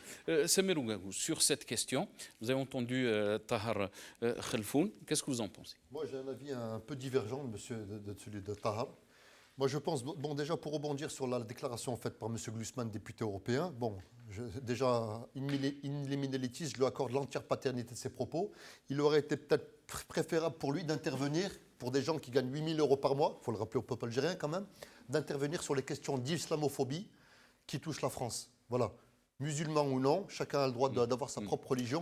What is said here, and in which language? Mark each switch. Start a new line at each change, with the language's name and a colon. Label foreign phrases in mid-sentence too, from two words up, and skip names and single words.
French: Samer Ouagou, sur cette question, vous avez entendu Tahar Khelfoun. Qu'est-ce que vous en pensez? Moi, j'ai un avis un peu divergent de celui de Tahar. Moi, je pense, déjà, pour rebondir sur la déclaration faite par M. Glucksmann, député européen, déjà,
Latin: in limine litis,
French: je lui accorde l'entière paternité de ses propos. Il aurait été peut-être préférable pour lui d'intervenir, pour des gens qui gagnent 8 000 € par mois, il faut le rappeler au peuple algérien quand même, d'intervenir sur les questions d'islamophobie qui touchent la France. Voilà. Musulmans ou non, chacun a le droit d'avoir sa propre religion.